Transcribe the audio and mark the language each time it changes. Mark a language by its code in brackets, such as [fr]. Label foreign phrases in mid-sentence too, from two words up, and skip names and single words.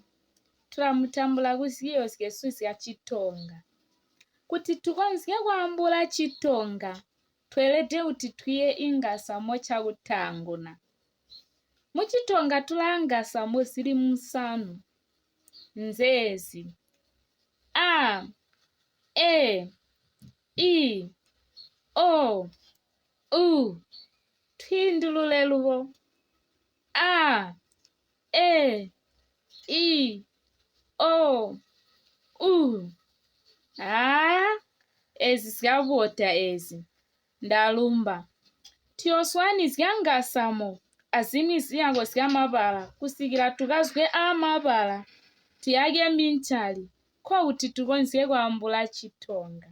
[toi] Tulamutambula kusiyo sikesusi ya Chitonga. Kuti tukonzike kuambula Chitonga, twelete utitwiye ingasa mocha kutanguna. Muchitonga tulangasa mosiri musanu. Nzezi: a, e, I, o, u. Twindulule luvo: a, e, I, o, u. Ezi zikavota ezi. Ndalumba. Tioswani zikangasamo azimi ziyango zikamabala kusikira tukazwe amabala tiyage minchali kwa uti tukonzike kuambula Chitonga.